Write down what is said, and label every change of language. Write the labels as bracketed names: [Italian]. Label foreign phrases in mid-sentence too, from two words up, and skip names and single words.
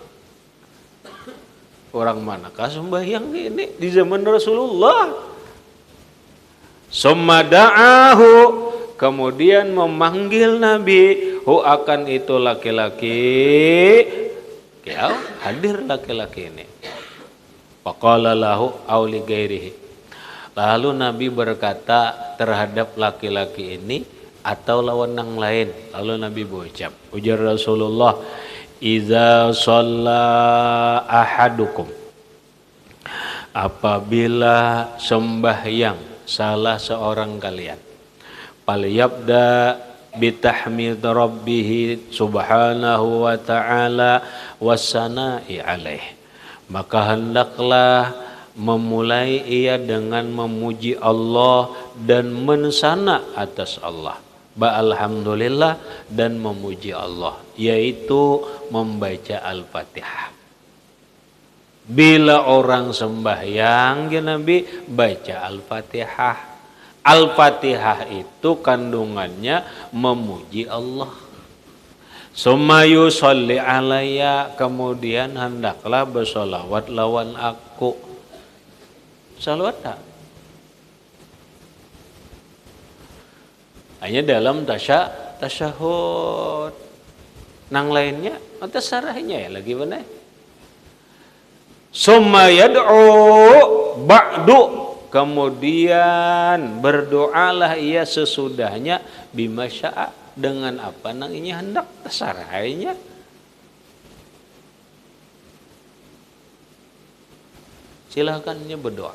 [Indonesian] Orang manakah sembahyang ini di zaman Rasulullah? [Arabic] ثم دعاه, [Indonesian] kemudian memanggil Nabi, akan itu laki-laki, hadir laki-laki ini. [Arabic] فقال له أو لغيره. [Indonesian] Lalu Nabi berkata terhadap laki-laki ini atau lawan yang lain. Lalu Nabi berucap, ujar Rasulullah, [Arabic] إذا صلى أحدكم, [Indonesian] apabila sembahyang salah seorang kalian, [Arabic] فليبدأ بتحميد ربه سبحانه وتعالى والثناء عليه, [Indonesian] maka hendaklah memulai ia dengan memuji Allah dan mensana atas Allah, alhamdulillah, dan memuji Allah, yaitu membaca Al-Fatihah. Bila orang sembahyang, ya Nabi, baca Al-Fatihah. Al-Fatihah itu kandungannya memuji Allah. [Arabic] ثم يصلي علي, [Indonesian] kemudian hendaklah bersolawat lawan aku. Salawat tak? Hanya dalam tasyahud. Nang lainnya, atas sarahnya ya lagi mana? [Arabic] ثم يدعو بعد, [Indonesian] kemudian berdoalah ia sesudahnya [Arabic] بما شاء, [Indonesian] dengan apa nang ini hendak tasarahnya. Silakannya berdoa.